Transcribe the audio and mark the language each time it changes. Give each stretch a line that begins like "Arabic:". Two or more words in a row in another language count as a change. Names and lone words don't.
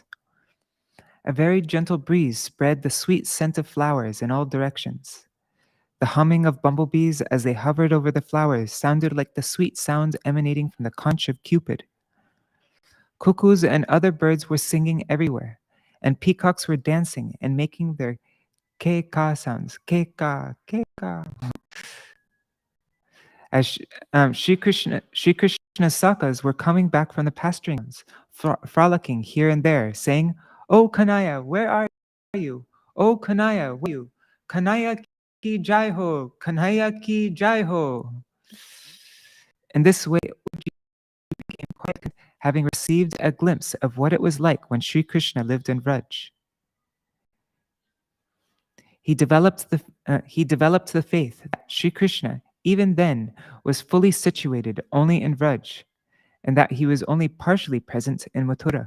English: A very gentle breeze spread the sweet scent of flowers in all directions. The humming of bumblebees as they hovered over the flowers sounded like the sweet sound emanating from the conch of Cupid. Cuckoos and other birds were singing everywhere, and peacocks were dancing and making their ke-ka sounds. Ke-ka, ke-ka. As Shri Krishna's sakas were coming back from the pasturing grounds, frolicking here and there, saying, "Oh Kanaya, where are you? Oh Kanaya, where are you?
Hindi: कन्हैया की जय हो, कन्हैया की जय हो."
English: In this way, Uddhavji became quite content, having received a glimpse of what it was like when Shri Krishna lived in Vraj. He developed the faith that Shri Krishna, even then, was fully situated only in Vraj, and that he was only partially present in Mathura.